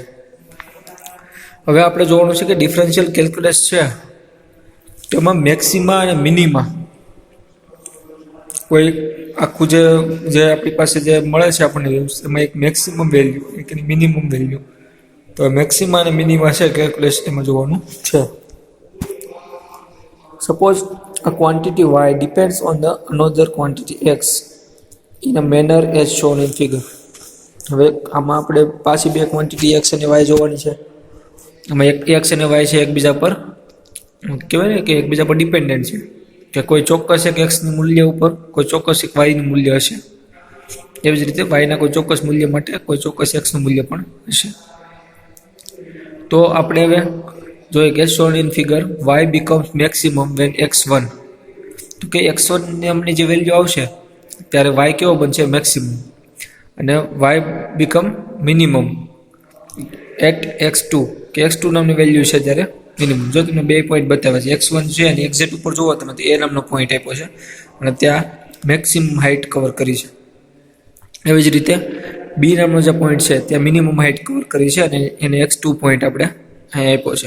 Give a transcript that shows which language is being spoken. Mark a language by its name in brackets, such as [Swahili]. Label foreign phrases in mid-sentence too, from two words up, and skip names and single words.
[Gujarati] હવે આપણે જોવાનું છે કે [English] differential calculus [Gujarati] છે તેમાં મેક્સિમા અને મિનિમા કોઈ આખું જે આપણી પાસે જે મળે છે આપણને એમાં એક [English] maximum value [Gujarati] એક [English] minimum value, [Gujarati] તો મેક્સિમા અને મિનિમા છે કેલ્ક્યુલેસ એમાં જોવાનું છે. [English] સપોઝ a quantity y depends on the another quantity x in a manner as shown in figure. [Gujarati] હવે આમાં આપણે પાછી બે ક્વોન્ટિટી x અને y જોવાની છે. આમાં એક x અને y છે એકબીજા પર કહેવાય ને કે એકબીજા પર ડિપેન્ડન્ટ છે, કે કોઈ ચોક્કસ એક x નું મૂલ્ય ઉપર કોઈ ચોક્કસ એક y નું મૂલ્ય હશે, એવી જ રીતે y ના કોઈ ચોક્કસ મૂલ્ય માટે કોઈ ચોક્કસ x નું મૂલ્ય પણ હશે. તો આપણે હવે જોઈએ કે [English] shown in figure y becomes maximum when x1, [Gujarati] તો કે x1 ની અમને જે વેલ્યુ આવશે ત્યારે y કેવો બનશે મેક્સિમમ, અને [English] y become minimum at x2, [Gujarati] કે x2 નામની વેલ્યુ છે ત્યારે મિનિમમ. જો તમને બે પોઈન્ટ બતાવ્યા છે, x1 છે અને એક્ઝેક્ટ ઉપર જોવો તમે તો a નામનો પોઈન્ટ આપ્યો છે અને ત્યાં [English] maximum height [Gujarati] કવર કરી છે. એવી જ રીતે બી નામનો જે પોઈન્ટ છે ત્યાં [English] minimum height [Gujarati] કવર કરી છે અને એને x2 પોઈન્ટ આપણે અહીં આપ્યો છે.